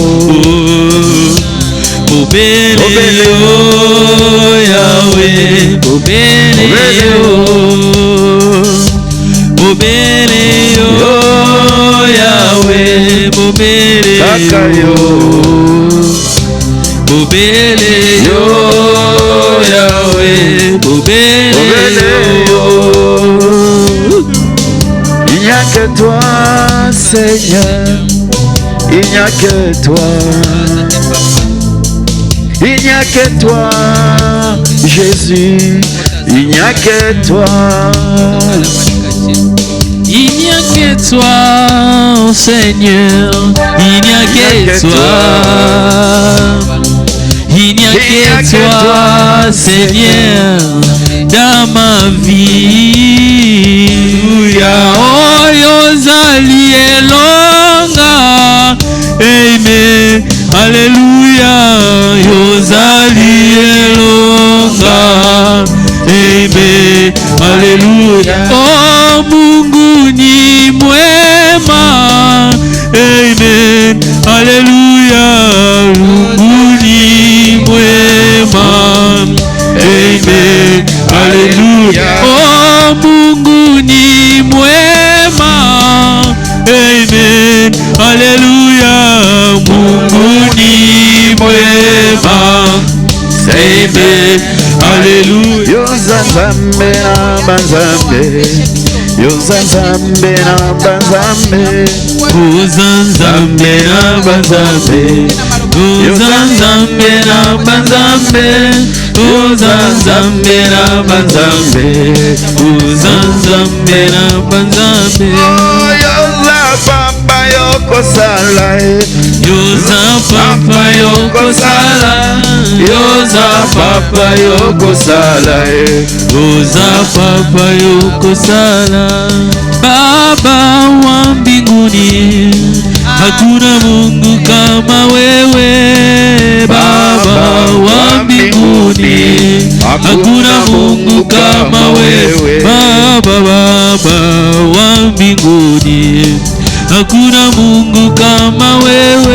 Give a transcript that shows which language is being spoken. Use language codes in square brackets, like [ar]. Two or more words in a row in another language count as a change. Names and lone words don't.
[ln] Bobele yo Yahweh Bobele yo Bobele yo Yahweh Bobele yo Bobele yo Yahweh Bobele yo. [fr] Il n'y a que toi Seigneur. Il n'y a que toi. Il n'y a que toi Jésus. Il n'y a que toi. Il n'y a que toi, Seigneur. Il n'y a que toi. Il n'y a que toi, Seigneur, dans ma vie. [ln] Oh, yozali elonga. [fr] Amen. Alléluia. [ln] Yozali elonga. [fr] Amen. Alléluia. [sw] Oh, Mungu ni mwema. [fr] Amen. Alléluia. [sw] Mungu ni mwema. [fr] Amen. Alléluia. [sw] Oh, Mungu ni mwema. [fr] Amen. Alléluia. [sw] Mungu ni mwema. [fr] Amen. Alléluia. [ln] Yozanzambe na banzambe. Yozanzambe na banzambe. Uzanzambe na banzambe. Uzanzambe na banzambe. Uzanzambe na banzambe. Uzanzambe na banzambe. Yoza papa yokosala. Yoza papa yokosala. Yoza papa yokosala. Yoza papa yokosala. [sw] Baba wa mbinguni, hakuna Mungu kama wewe. Baba wa mbinguni, hakuna Mungu kama wewe. Baba wa mbinguni, hakuna Mungu kama wewe.